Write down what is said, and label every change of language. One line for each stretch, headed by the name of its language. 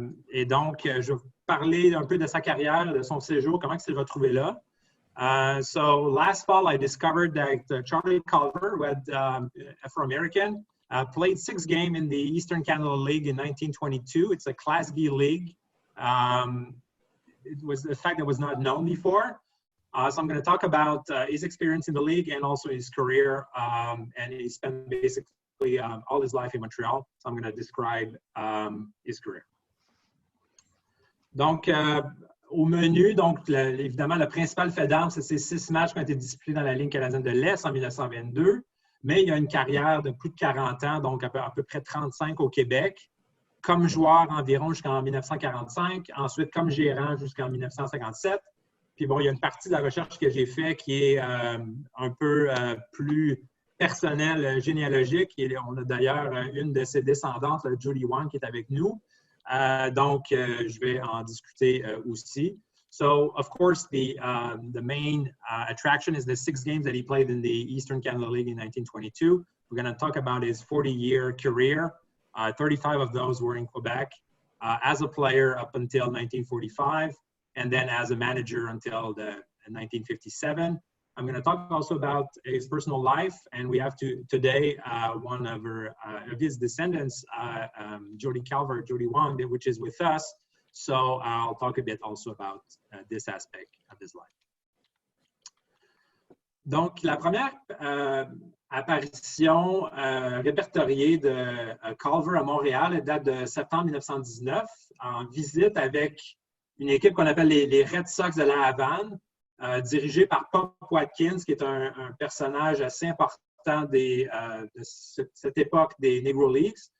French: Et donc, je vais vous parler un peu de sa carrière, de son séjour, comment il s'est retrouvé là.
English: So, last fall, I discovered that Charlie Culver, who had Afro-American, played 6 games in the Eastern Canada League in 1922. It's a Class B league. It was a fact that was not known before. So I'm going to talk about his experience in the league and also his career. And he spent basically all his life in Montreal. So I'm going to describe his career.
French: Donc, au menu, donc, évidemment, le principal fait d'armes, c'est ces 6 matchs qui ont été disputés dans la Ligue canadienne de l'Est en 1922. Mais il y a une carrière de plus de 40 ans, donc à peu près 35 au Québec, comme joueur environ jusqu'en 1945, ensuite comme gérant jusqu'en 1957. Puis bon, il y a une partie de la recherche que j'ai faite qui est un peu plus personnelle, généalogique. Et on a d'ailleurs une de ses descendantes, Judy Wang, qui est avec nous. Donc, je vais en discuter aussi.
English: So, of course, the main attraction is the 6 games that he played in the Eastern Canada League in 1922. We're going to talk about his 40-year career. 35 of those were in Quebec as a player up until 1945, and then as a manager until 1957. I'm going to talk also about his personal life, and we have today one of his descendants, Jody Culver, Jody Wang, which is with us. So I'll talk a bit also about this aspect of his life.
French: Donc, la première apparition répertoriée de Culver à Montréal date de septembre 1919 en visite avec une équipe qu'on appelle les Red Sox de la Havane, dirigée par Pop Watkins, qui est un personnage assez important de cette époque des Negro Leagues.